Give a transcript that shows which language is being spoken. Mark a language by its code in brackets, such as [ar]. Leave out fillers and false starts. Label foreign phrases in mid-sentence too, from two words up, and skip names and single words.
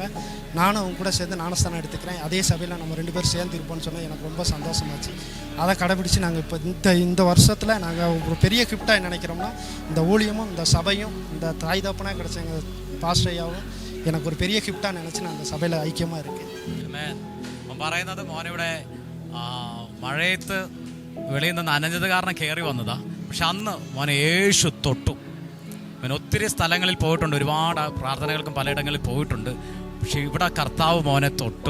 [ta] நானும் அவங்க கூட சேர்ந்து ஞானஸ்தானம் எடுத்துக்கிறேன், அதே சபையில் நம்ம 2 பேரும் சேர்ந்து இருப்போம்னு சொன்னால் எனக்கு ரொம்ப சந்தோஷமாச்சு. அதை கடைபிடிச்சு நாங்கள் இப்போ இந்த வருஷத்தில் நாங்கள் ஒரு பெரிய கிஃப்டாக நினைக்கிறோம்னா இந்த ஊழியமும் இந்த சபையும் இந்த தாய் தகப்பனாக கிடச்ச எங்கள் பாஸ்டர் ஐயாவும் எனக்கு ஒரு பெரிய கிஃப்டாக நினச்சி நான் அந்த சபையில் ஐக்கியமாக இருக்கேன். [ml] പറയുന്നത് മോനിവിടെ മഴയത്ത് വെളിയിൽ നിന്ന് നനഞ്ഞത് കാരണം കയറി വന്നതാ. പക്ഷെ അന്ന് മോനെ യേശു തൊട്ടു. അവൻ ഒത്തിരി സ്ഥലങ്ങളിൽ പോയിട്ടുണ്ട്, ഒരുപാട് പ്രാർത്ഥനകൾക്കും പലയിടങ്ങളിൽ പോയിട്ടുണ്ട്. പക്ഷെ ഇവിടെ കർത്താവ് മോനെ തൊട്ടു.